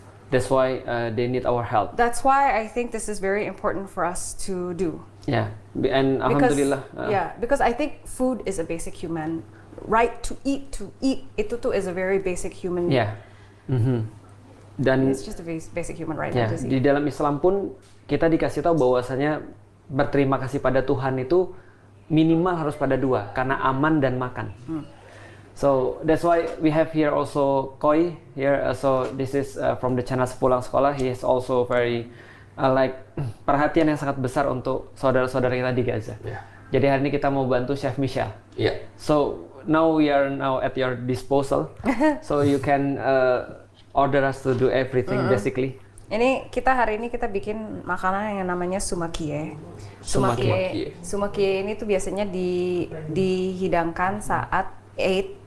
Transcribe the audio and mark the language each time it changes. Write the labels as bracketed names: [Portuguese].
[English] That's why they need our help. That's why I think this is very important for us to do. And alhamdulillah. Because I think food is a basic human right to eat. Itu tuh is a very basic human. Dan it's just a basic human right. [Indonesian] Di dalam Islam pun kita dikasih tahu bahwasanya berterima kasih pada Tuhan itu minimal harus pada 2, karena aman dan makan. [English] So that's why we have here also Koi here. So this is from the channel Sepulang Sekolah. He is also very perhatian yang sangat besar untuk saudara-saudara kita di Gaza. [Indonesian] Jadi hari ini kita mau bantu Chef Michelle. So now we are at your disposal. [English] So you can order us to do everything basically. [Indonesian] Ini hari ini kita bikin makanan yang namanya sumakie. Sumakie ini tuh biasanya dihidangkan saat Eid.